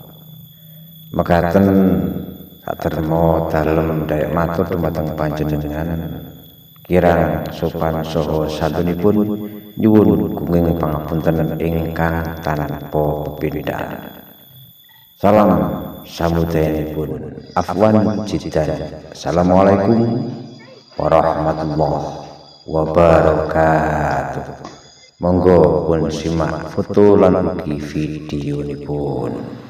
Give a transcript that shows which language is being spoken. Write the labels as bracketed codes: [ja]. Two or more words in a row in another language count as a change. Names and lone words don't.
[jv] Mekaten saderma dalem daya matur dumateng panjenengan kirang sopan saha santunipun nyuwun gunging pangapunten ingkang tanpa pepindhan. Salam samudayanipun [ar] عفوا جدا. السلام عليكم ورحمة الله وبركاته. [jv] Monggo pun simak foto lan ugi videonipun.